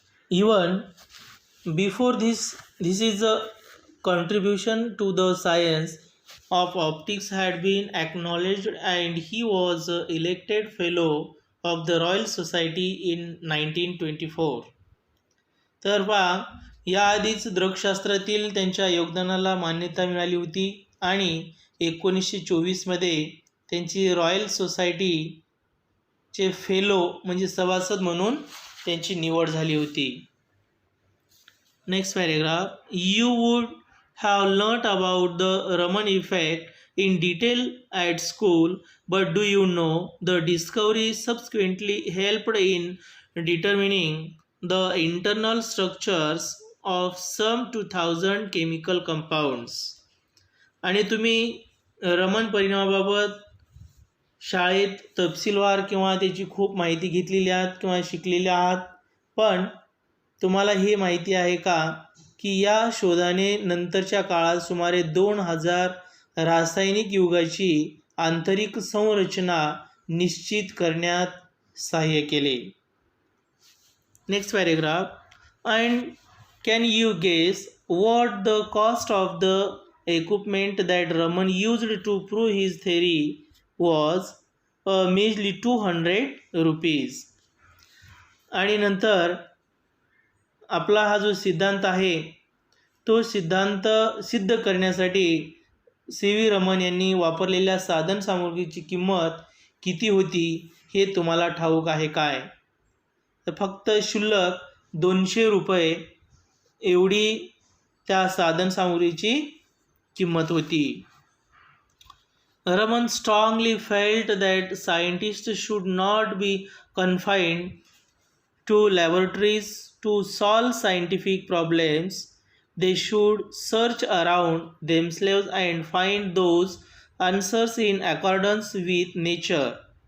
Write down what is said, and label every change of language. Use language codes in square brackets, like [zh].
[en] Even before this is a contribution to the science of optics had been acknowledged and he was elected fellow of the Royal Society in 1924. [mr] तर पहा, याआधीच दृकशास्त्रातील त्यांच्या योगदानाला मान्यता मिळाली होती आणि 1924 त्यांची रॉयल सोसायटीचे फेलो म्हणजे सभासद म्हणून त्यांची निवड झाली होती. [en] Next paragraph. You would have learnt about the Raman effect in detail at school, but do you know the discovery subsequently helped in determining the internal structures of some 2000 chemical compounds? [mr] आणि तुम्ही रमन परिणामाबाबत शाळेत तपशीलवार किंवा त्याची खूप माहिती घेतलेली आहात किंवा शिकलेली आहात, पण तुम्हाला हे माहिती आहे का की या शोधाने नंतरच्या काळात सुमारे 2000 रासायनिक युगाची आंतरिक संरचना निश्चित करण्यात सहाय्य केले. [en] Next paragraph. And can you guess what the cost of the equipment that Raman used to prove his theory was? A measly 200 rupees. [mr] आणि नंतर आपला हा जो सिद्धांत आहे तो सिद्धांत सिद्ध करण्यासाठी सी व्ही रमन यांनी वापरलेल्या साधनसामुग्रीची किंमत किती होती हे तुम्हाला ठाऊक आहे काय? तर फक्त शुल्लक 200 रुपये एवढी त्या साधनसामुग्रीची किंमत होती. [en] Raman strongly felt that scientists should not be confined to laboratories to solve scientific problems. They should search around themselves and find those answers in accordance with nature.